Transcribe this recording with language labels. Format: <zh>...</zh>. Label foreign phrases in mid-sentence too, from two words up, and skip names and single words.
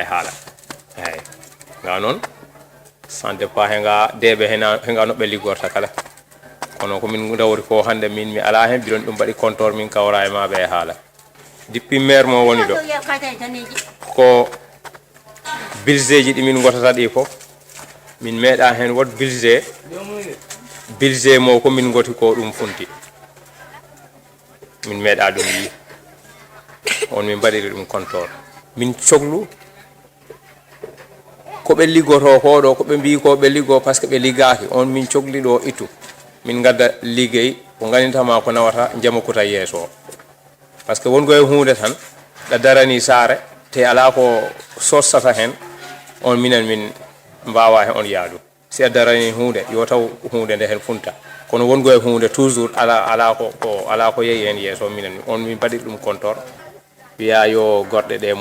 <ff>haala eyyi nga noon</ff> <fr>sans départ</fr> <ff>henga deɓe henga noɓe liggorta kala kono komin dawri ko hande min mi ala hen biɗon ɗum mbaɗi compte min kawra e maɓe e haala</ff> <fr>depuis maire</fr> <ff>mo woni ɗo ko budget ji ɗi min gotata ɗi fof min meeɗa hen wot budget mo ko min goti ko ɗum funti min meeɗa ɗum yi on min mbaɗiri ɗum compteur min cohlu ko ɓe liggoto ko ɗo ko ɓe mbi ko ɓe liggo</ff> <fr>par ce que</fr> <ff>ɓe liggaki on min cohli ɗo ittu min gadda liggey ko ganintama ko nawata Jamakuta yeeso</ff> <fr>par ce que</fr> <ff>wongo e hunde tan ɗa darani saare te ala ko sossata hen on minen min mbawa hen on yaadu si a darani hunde yo taw hunde nde hen funta kono wongo e hunde toujours ala ko yeeyi hen yeeso minen on min mbaɗi ɗum compteur wiya yo goɗɗe</ff>